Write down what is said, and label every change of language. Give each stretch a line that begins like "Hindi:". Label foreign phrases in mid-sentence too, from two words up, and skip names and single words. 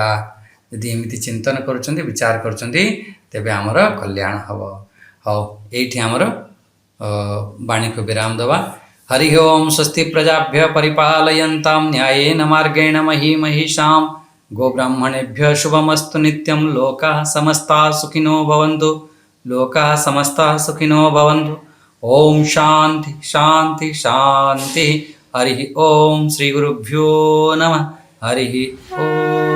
Odia: ଯଦି ଏମିତି ଚିନ୍ତନ କରୁଛନ୍ତି, ବିଚାର କରୁଛନ୍ତି, ତେବେ ଆମର କଲ୍ୟାଣ ହେବ। ହଉ, ଏଇଠି ଆମର ବାଣୀକୁ ବିରାମ ଦେବା।
Sanskrit: ହରି ଓମ୍ ସ୍ୱସ୍ତି ପ୍ରଜାଭ୍ୟ ପରିପାଲୟନ୍ତାಂ ନ୍ୟାୟେନ ମାର୍ଗେଣ ମହି ମହିଷାಂ ଗୋବ୍ରାହ୍ମଣେଭ୍ୟ ଶୁଭମସ୍ତୁ ନିତ୍ୟಂ। ଲୋକାଃ ସମସ୍ତାଃ ସୁଖିନୋ ଭବन्तु, लोकाः समस्ताः सुखिनो भवन्तु। ओम शांति शांति शांति। हरि ओम। श्री गुरुभ्यो नमः। हरि ओम।